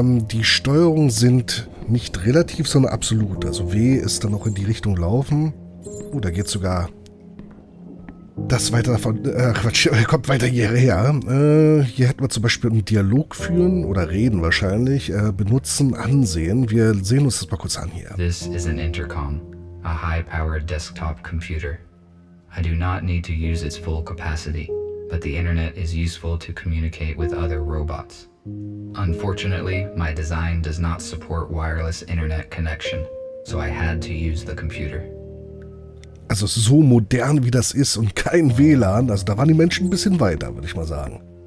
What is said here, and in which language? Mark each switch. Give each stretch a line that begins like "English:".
German: Die Steuerungen sind nicht relativ, sondern absolut. Also W ist dann auch in die Richtung laufen. Da geht sogar... Das weiter davon, Quatsch, kommt weiter hierher. Hier hätten wir zum Beispiel einen Dialog führen oder reden wahrscheinlich, benutzen, ansehen. Wir sehen uns das mal kurz an hier.
English: This is an intercom, a high-powered desktop computer. I do not need to use its full capacity, but the internet is useful to communicate with other robots. Unfortunately, my design does not support wireless internet connection, so I had to use the computer.
German: Also so modern wie das ist und kein WLAN, also da waren die Menschen ein bisschen weiter, würde ich mal sagen.